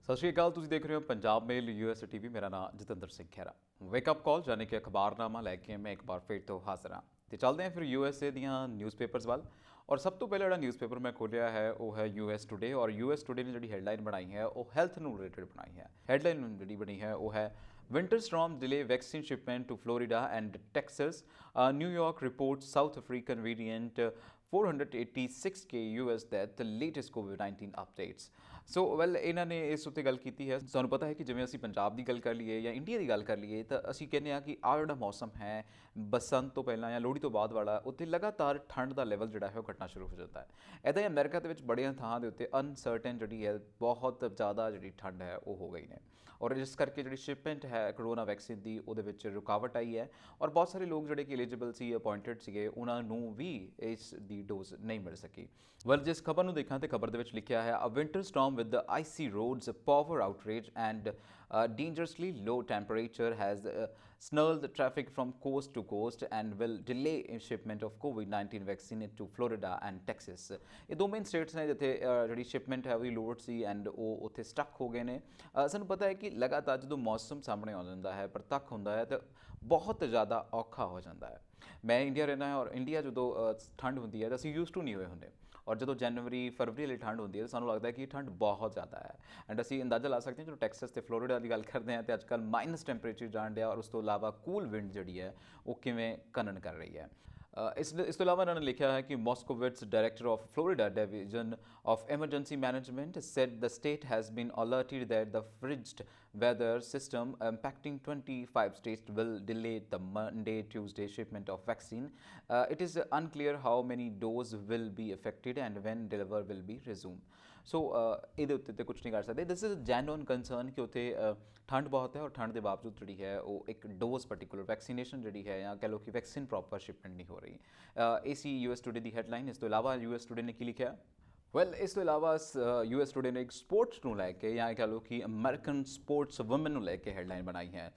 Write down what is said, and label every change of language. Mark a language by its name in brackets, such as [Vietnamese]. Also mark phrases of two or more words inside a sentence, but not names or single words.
[Punjabi] ਸਤਿ ਸ਼੍ਰੀ ਅਕਾਲ। ਤੁਸੀਂ ਦੇਖ ਰਹੇ ਹੋ ਪੰਜਾਬ ਮੇਲ ਯੂਐਸ ਟੀਵੀ। ਮੇਰਾ ਨਾਮ ਜਤਿੰਦਰ ਸਿੰਘ ਖਹਿਰਾ। [English] wakeup call [Punjabi] ਯਾਨੀ ਕਿ ਅਖਬਾਰਨਾਮਾ ਲੈ ਕੇ ਮੈਂ ਇੱਕ ਵਾਰ ਫਿਰ ਤੋਂ ਹਾਜ਼ਰ ਹਾਂ ਤੇ ਚੱਲਦੇ ਹਾਂ ਫਿਰ ਯੂਐਸਏ ਦੀਆਂ ਨਿਊਜ਼ਪੇਪਰਸ ਵੱਲ। ਔਰ ਸਭ ਤੋਂ ਪਹਿਲਾਂ ਜਿਹੜਾ ਨਿਊਜ਼ਪੇਪਰ ਮੈਂ ਖੋਲ੍ਹਿਆ ਹੈ ਉਹ ਹੈ ਯੂਐਸ ਟੂਡੇ। ਔਰ ਯੂਐਸ ਟੂਡੇ ਨੇ ਜਿਹੜੀ ਹੈਡਲਾਈਨ ਬਣਾਈ ਹੈ ਉਹ ਹੈਲਥ ਨੂੰ ਰਿਲੇਟਡ ਬਣਾਈ ਹੈ। ਹੈਡਲਾਈਨ ਜਿਹੜੀ ਬਣੀ ਹੈ ਉਹ ਹੈ [English] winter storm delay vaccine shipment to Florida and Texas. New York reports South African variant 486K US death, the latest COVID-19 updates. so well [Punjabi] ਇਹਨਾਂ ਨੇ ਇਸ ਉੱਤੇ ਗੱਲ ਕੀਤੀ ਹੈ। ਸਾਨੂੰ ਪਤਾ ਹੈ ਕਿ ਜਿਵੇਂ ਅਸੀਂ ਪੰਜਾਬ ਦੀ ਗੱਲ ਕਰ ਲਈਏ ਜਾਂ ਇੰਡੀਆ ਦੀ ਗੱਲ ਕਰ ਲਈਏ ਤਾਂ ਅਸੀਂ ਕਹਿੰਦੇ ਹਾਂ ਕਿ ਆਹ ਜਿਹੜਾ ਮੌਸਮ ਹੈ ਬਸੰਤ ਤੋਂ ਪਹਿਲਾਂ ਜਾਂ ਲੋਹੜੀ ਤੋਂ ਬਾਅਦ ਵਾਲਾ, ਉੱਥੇ ਲਗਾਤਾਰ ਠੰਡ ਦਾ ਲੈਵਲ ਜਿਹੜਾ ਹੈ ਉਹ ਘਟਣਾ ਸ਼ੁਰੂ ਹੋ ਜਾਂਦਾ ਹੈ। ਇੱਦਾਂ ਹੀ ਅਮਰੀਕਾ ਦੇ ਵਿੱਚ ਬੜੀਆਂ ਥਾਵਾਂ ਦੇ ਉੱਤੇ ਅਨਸਰਟਨ ਜਿਹੜੀ ਹੈ ਬਹੁਤ ਜ਼ਿਆਦਾ ਜਿਹੜੀ ਠੰਡ ਹੈ ਉਹ ਹੋ ਗਈ ਨੇ। ਔਰ ਇਸ ਕਰਕੇ ਜਿਹੜੀ ਸ਼ਿਪਮੈਂਟ ਹੈ [English] corona vaccine [Punjabi] ਦੀ ਉਹਦੇ ਵਿੱਚ ਰੁਕਾਵਟ ਆਈ ਹੈ। ਔਰ ਬਹੁਤ ਸਾਰੇ ਲੋਕ ਜਿਹੜੇ ਕਿ ਐਲੀਜੀਬਲ ਸੀ, ਅਪਾਇੰਟਡ ਸੀਗੇ, ਉਹਨਾਂ ਨੂੰ ਵੀ ਇਸ ਦੀ ਡੋਜ਼ ਨਹੀਂ ਮਿਲ ਸਕੀ। ਵੈਲ ਜਿਸ ਖਬਰ ਨੂੰ ਦੇਖਾਂ ਤੇ ਖਬਰ ਦੇ ਵਿੱਚ ਲਿਖਿਆ ਹੈ ਅ [English] winter storm with the icy roads, power outrage and dangerously low temperature has snarled traffic from coast to coast and will delay shipment of COVID-19 vaccine to Florida and Texas. [Punjabi] ਇਹ ਦੋ [English] main states [Punjabi] ਨੇ ਜਿੱਥੇ ਜਿਹੜੀ ਸ਼ਿਪਮੈਂਟ ਹੈ ਉਹਦੀ ਲੋਡ ਸੀ ਐਂਡ ਉਹ ਉੱਥੇ ਸਟਕ ਹੋ ਗਏ ਨੇ। ਸਾਨੂੰ ਪਤਾ ਹੈ ਕਿ ਲਗਾਤਾਰ ਜਦੋਂ ਮੌਸਮ ਸਾਹਮਣੇ ਆ ਜਾਂਦਾ ਹੈ, ਪ੍ਰਤੱਖ ਹੁੰਦਾ ਹੈ, ਤਾਂ ਬਹੁਤ ਜ਼ਿਆਦਾ ਔਖਾ ਹੋ ਜਾਂਦਾ ਹੈ। ਮੈਂ ਇੰਡੀਆ ਰਹਿਣਾ ਹੈ ਔਰ ਇੰਡੀਆ ਜਦੋਂ ਠੰਡ ਹੁੰਦੀ ਹੈ ਤਾਂ ਅਸੀਂ [English] used to [Punjabi] ਨਹੀਂ ਹੋਏ ਹੁੰਦੇ। ਔਰ ਜਦੋਂ ਜਨਵਰੀ ਫਰਵਰੀ ਵਾਲੀ ਠੰਡ ਹੁੰਦੀ ਹੈ ਤਾਂ ਸਾਨੂੰ ਲੱਗਦਾ ਹੈ ਕਿ ਠੰਡ ਬਹੁਤ ਜ਼ਿਆਦਾ ਹੈ। ਐਂਡ ਅਸੀਂ ਅੰਦਾਜ਼ਾ ਲਾ ਸਕਦੇ ਹਾਂ ਜਦੋਂ ਟੈਕਸਸ ਤੇ ਫਲੋਰੀਡਾ ਦੀ ਗੱਲ ਕਰਦੇ ਹਾਂ ਤੇ ਅੱਜ ਕੱਲ੍ਹ [English] minus temperature [Punjabi] ਜਾਣ ਡਿਆ। ਔਰ ਉਸ ਤੋਂ ਇਲਾਵਾ [English] cool wind [Punjabi] ਜਿਹੜੀ ਹੈ ਉਹ ਕਿਵੇਂ ਘਨਣ ਕਰ ਰਹੀ ਹੈ। ਇਸ ਤੋਂ ਇਲਾਵਾ ਇਹਨਾਂ ਨੇ ਲਿਖਿਆ ਹੈ ਕਿ [English] Moskowitz director of Florida division of emergency management said the state has been alerted that the frigid weather system impacting 25 states will delay the Monday-Tuesday shipment of vaccine. It is unclear how many doses will be affected and when delivery will be resumed. [Punjabi] ਸੋ ਇਹਦੇ ਉੱਤੇ ਤੇ ਕੁਝ ਨਹੀਂ ਕਰ ਸਕਦੇ। [English] this is genuine concern [Punjabi] ਕਿ ਉੱਥੇ ਠੰਡ ਬਹੁਤ ਹੈ ਔਰ ਠੰਡ ਦੇ ਬਾਵਜੂਦ ਜਿਹੜੀ ਹੈ ਉਹ ਇੱਕ [English] dose particular vaccination [Punjabi] ਜਿਹੜੀ ਹੈ ਜਾਂ ਕਹਿ ਲਓ ਕਿ [English] vaccine proper shipment [Punjabi] ਨਹੀਂ ਹੋ ਰਹੀ। ਇਹ ਸੀ ਯੂਐਸ ਟੂਡੇ ਦੀ ਹੈਡਲਾਈਨ। ਇਸ ਤੋਂ ਇਲਾਵਾ ਯੂਐਸ ਟੂਡੇ ਨੇ ਕੀ ਲਿਖਿਆ? ਵੈਲ ਇਸ ਤੋਂ ਇਲਾਵਾ ਯੂਐਸ ਟੂਡੇ ਨੇ ਇੱਕ ਸਪੋਰਟਸ ਨੂੰ ਲੈ ਕੇ ਜਾਂ ਕਹਿ ਲਓ ਕਿ [English] American sports woman [Punjabi] ਨੂੰ ਲੈ ਕੇ ਹੈਡਲਾਈਨ ਬਣਾਈ ਹੈ।